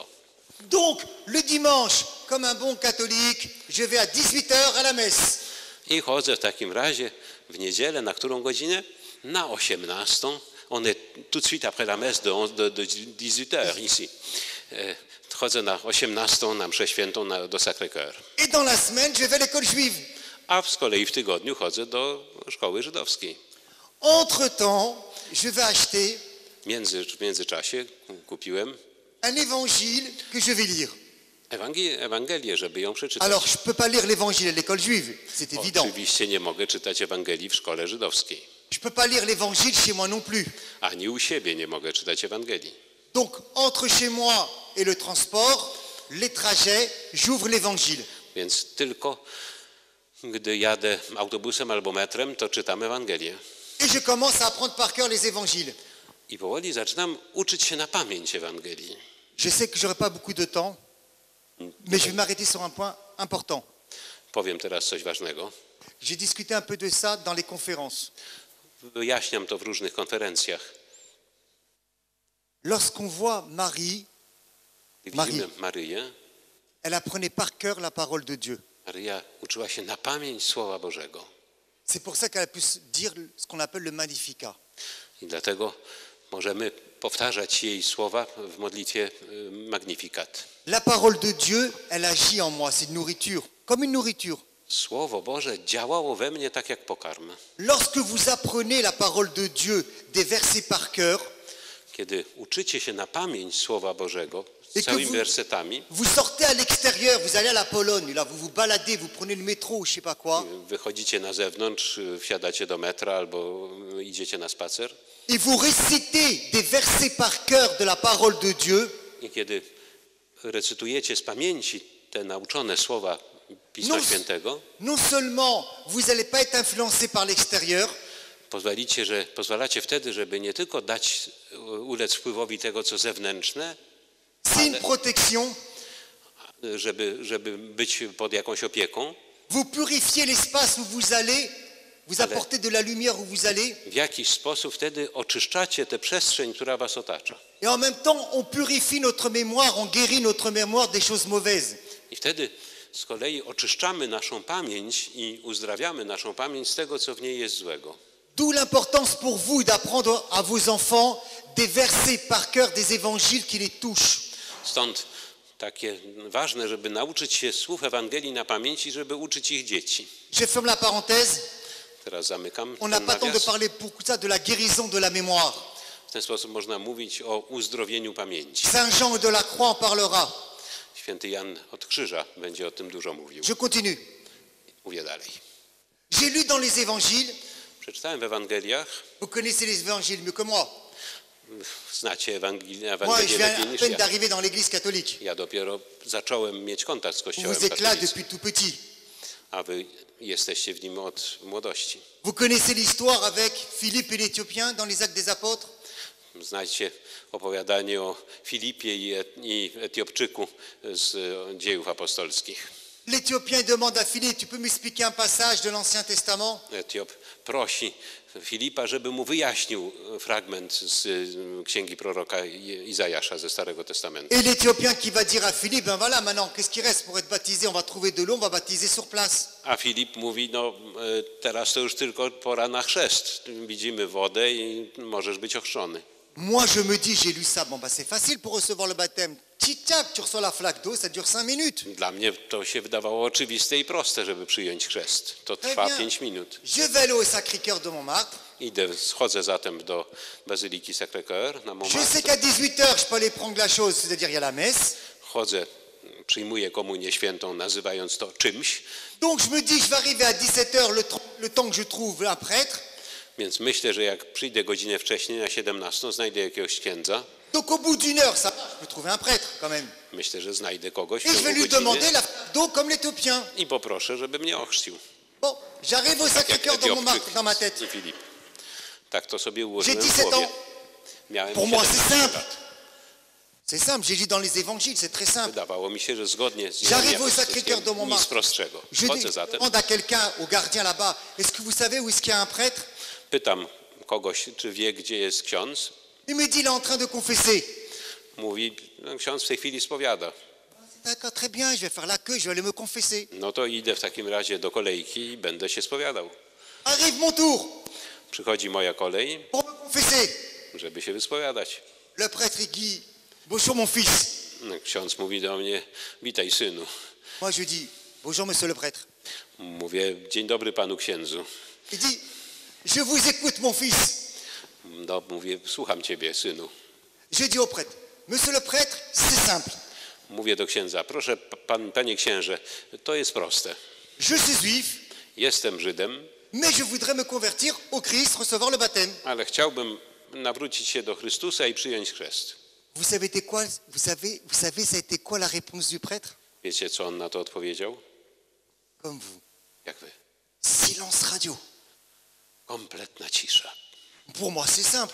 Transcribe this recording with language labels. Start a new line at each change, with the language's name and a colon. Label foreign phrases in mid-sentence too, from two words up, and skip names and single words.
French: Donc, le dimanche, comme un bon catholique, je vais à 18h à la messe.
Polish: I chodzę w takim razie w niedzielę, na którą godzinę? Na 18.
French: On est tout de suite après la messe de 18h ici.
Polish: Chodzę na 18 na mszę świętą do Sacré-Cœur.
French: Et dans la semaine, je vais à l'école juive.
Polish: A z kolei w tygodniu chodzę do szkoły żydowskiej.
French: Entre-temps, je vais acheter
Polish: W międzyczasie kupiłem
French: un évangile que je vais lire.
Polish: Ewangelię, żeby ją przeczytać.
French: Alors, je ne peux pas lire l'évangile à l'école juive, c'est évident.
Polish: Oczywiście nie mogę czytać Ewangelii w szkole żydowskiej.
French: Je ne peux pas lire l'évangile chez moi non plus.
Polish: Ani u siebie nie mogę czytać Ewangelii.
French: Donc, entre chez moi et le transport, les trajets, j'ouvre l'évangile.
Polish: Więc tylko gdy jadę autobusem albo metrem, to czytam Ewangelię.
French: Et je commence à apprendre par cœur les évangiles.
Polish: I powoli zaczynam uczyć się na pamięć Ewangelii.
French: Je sais que je n'aurai pas beaucoup de temps, mais je vais m'arrêter sur un point important.
Polish: Powiem teraz coś ważnego.
French: J'ai discuté un peu de ça dans les conférences.
Polish: Wyjaśniam to w różnych konferencjach.
French: Lorsqu'on voit Marie,
Polish: Widzimy Maryję.
French: elle apprenait par cœur la parole de Dieu.
Polish: Maryja uczyła się na pamięć Słowa Bożego.
French: C'est pour ça qu'elle a pu dire ce qu'on appelle le Magnificat.
Polish: I dlatego możemy powtarzać jej słowa w modlitwie Magnificat.
French: La parole de Dieu, elle agit en moi, c'est une nourriture, comme une nourriture.
Polish: Słowo Boże działało we mnie tak jak pokarm.
French: Lorsque vous apprenez la parole de Dieu, des versets par cœur,
Polish: Kiedy uczycie się na pamięć Słowa Bożego
French: Et
Polish: z
French: que
Polish: całymi wersetami,
French: vous sortez à l'extérieur, vous allez à la Pologne, là vous vous baladez, vous prenez le métro ou je sais pas quoi,
Polish: wychodzicie na zewnątrz, wsiadacie do metra albo idziecie na spacer
French: et vous récitez des versets par cœur de la parole de Dieu,
Polish: i kiedy recytujecie z pamięci te nauczone słowa Pisma Świętego,
French: non seulement vous n'allez pas être influencé par l'extérieur,
Polish: pozwalacie wtedy, żeby nie tylko dać ulec wpływowi tego, co zewnętrzne,
French: c'est une protection,
Polish: żeby być pod jakąś opieką.
French: vous purifiez l'espace où vous allez, vous apportez de la lumière où vous allez,
Polish: W jakiś sposób wtedy oczyszczacie tę przestrzeń, która was otacza.
French: et en même temps on purifie notre mémoire, on guérit notre mémoire des choses mauvaises.
Polish: I wtedy z kolei oczyszczamy naszą pamięć i uzdrawiamy naszą pamięć z tego, co w niej jest złego.
French: D'où l'importance pour vous d'apprendre à vos enfants des versets par cœur des évangiles qui les touchent.
Polish: Stąd takie ważne, żeby nauczyć się słów Ewangelii na pamięć i żeby uczyć ich dzieci.
French: Je ferme la parenthèse.
Polish: Teraz zamykam
French: On n'a
Polish: ten
French: pas temps de
Polish: nawias.
French: parler beaucoup de ça, de la guérison de la mémoire.
Polish: W ten sposób można mówić o uzdrowieniu pamięci.
French: Saint Jean de la Croix en parlera.
Polish: Święty Jan od Krzyża będzie o tym dużo mówił.
French: Je continue.
Polish: Mówię dalej.
French: J'ai lu dans les évangiles,
Polish: Przeczytałem w Ewangeliach.
French: vous connaissez les évangiles mieux que moi.
Polish: Znacie Ewangelię
French: Moi, je
Polish: lepiej
French: viens à
Polish: niż
French: peine
Polish: ja.
French: d'arriver dans l'église catholique.
Polish: Ja dopiero zacząłem mieć kontakt z
French: On
Polish: Kościołem
French: vous éclate
Polish: katolickim,
French: depuis tout petit.
Polish: a wy jesteście w nim od młodości.
French: Vous connaissez l'histoire avec Philippe et l'Éthiopien dans les Actes des Apôtres.
Polish: Znacie opowiadanie o Filipie i Etiopczyku z Dziejów Apostolskich.
French: L'Éthiopien demande à Philippe, tu peux m'expliquer un passage de l'Ancien Testament?
Polish: Etiop prosi Filipa, żeby mu wyjaśnił fragment z księgi proroka Izajasza ze Starego Testamentu.
French: Et l'Éthiopien qui va dire à Philippe, ben voilà, maintenant, qu'est-ce qui reste pour être baptisé? On va trouver de l'eau, on va baptiser sur place.
Polish: A Filip mówi, no teraz to już tylko pora na chrzest. Widzimy wodę i możesz być ochrzczony.
French: Moi, je me dis, j'ai lu ça, bon, bah, c'est facile pour recevoir le baptême. Tic-tac, tu reçois la flaque d'eau, ça dure 5 minutes.
Polish: Dla mnie to się wydawało oczywiste i proste, żeby przyjąć chrzest. To
French: Très
Polish: trwa
French: bien.
Polish: 5 minut.
French: Je vais aller au Sacré-Cœur de Montmartre.
Polish: Schodzę zatem do Bazyliki Sacré-Cœur na
French: Je sais
Polish: Montmartre.
French: qu'à 18h, je peux aller prendre la chose, c'est-à-dire il y a la messe.
Polish: Chodzę, przyjmuję komunię świętą, nazywając to czymś.
French: Donc je me dis, je vais arriver à 17h, le temps que je trouve un prêtre.
Polish: Więc myślę, że jak przyjdę godzinę wcześniej, na 17, znajdę jakiegoś księdza.
French: Donc au bout d'une heure, ça va, je peux trouver un prêtre quand même.
Polish: Myślę, że znajdę kogoś w
French: Et je vais
Polish: ciągu
French: lui demander
Polish: godziny
French: la flaque d'eau comme l'Éthiopien.
Polish: i poproszę, żeby mnie ochrzcił.
French: Bon, j'arrive au Sacré-Cœur de Montmartre dans ma tête.
Polish: i Filip. Tak to sobie
French: J'ai
Polish: ułożyłem w
French: 17
Polish: głowie.
French: ans.
Polish: Miałem
French: Pour moi,
Polish: 17
French: c'est simple.
Polish: lat.
French: C'est simple, j'ai lu dans les évangiles, c'est très simple.
Polish: Wydawało mi się, że zgodnie z
French: J'arrive au
Polish: Jezusa
French: Sacré-Cœur de
Polish: nic
French: Montmartre.
Polish: prostszego.
French: Je
Polish: Chodzę zatem,
French: demande à quelqu'un, au gardien là-bas, est-ce que vous savez où est-ce qu'il y a un prêtre?
Polish: pytam kogoś, czy wie, gdzie jest ksiądz.
French: Il me dit, il est en train de confesser.
Polish: Mówi, no, ksiądz w tej chwili spowiada.
French: D'accord, très bien, je vais faire la queue, je vais aller me confesser.
Polish: No to idę w takim razie do kolejki i będę się spowiadał.
French: Arrive mon tour
Polish: Przychodzi moja kolej,
French: pour me confesser.
Polish: żeby się wyspowiadać.
French: Le prêtre il dit, bonjour mon fils.
Polish: No, ksiądz mówi do mnie, witaj synu.
French: Moi je dis, bonjour monsieur le prêtre.
Polish: Mówię, dzień dobry panu księdzu.
French: Il dit, je vous écoute mon fils.
Polish: No, mówię, słucham ciebie synu.
French: Je dis au prêtre, monsieur le prêtre, c'est simple.
Polish: Mówię do księdza, proszę panie księże, to jest proste.
French: Je suis juif,
Polish: Jestem Żydem,
French: mais je voudrais me convertir au Christ, recevoir le baptême.
Polish: ale chciałbym nawrócić się do Chrystusa i przyjąć chrzest.
French: Vous savez ça a été quoi la réponse du prêtre?
Polish: Wiecie, co on na to odpowiedział?
French: Comme vous.
Polish: Jak wy?
French: Silence radio.
Polish: Kompletna cisza.
French: Pour moi c'est simple.